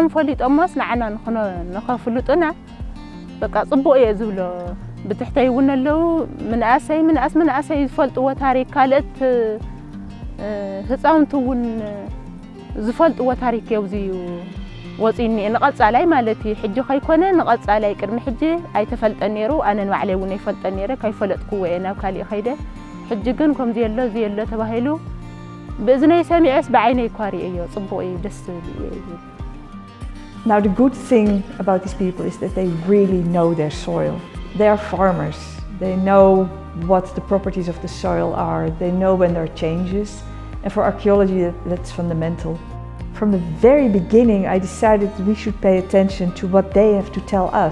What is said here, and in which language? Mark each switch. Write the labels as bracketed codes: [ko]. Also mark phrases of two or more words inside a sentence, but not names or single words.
[ti] ፈሊጦሞስ ንዓና ንኸፍልጡና በቃ ጽቡቕ እየ ዝብሎ ብትሕተይ እውን ኣለዉ መናእሰይ ዝፈልጥዎ ታሪክ ካልኦት ህፃውንቲ እውን ዝፈልጥዎ ታሪክ የብዝዩ ወፂኒ ንቐጻላይ ማለት እዩ ሕጂ ኸይኮነ ንቐጻላይ ቅድሚ ሕጂ ኣይተፈልጠን ነይሩ ኣነ ንባዕለይ እውን ኣይፈልጠን ነይረ ካይፈለጥኩዎ እየ ናብ ካሊእ ኸይደ ሕጂ ግን ከምዚ የሎ ተባሂሉ ብእዝነይ ሰሚዐስ ብዓይነይ ኳሪአዮ ጽቡቕ እዩ ደስ ዝብል እዩ [en] Now the good thing about these people is that they really know their soil. They are farmers. They know what the properties of the soil are. They know when there are changes. And for archaeology that's fundamental. From the very beginning I decided we should pay attention to what they have to tell us.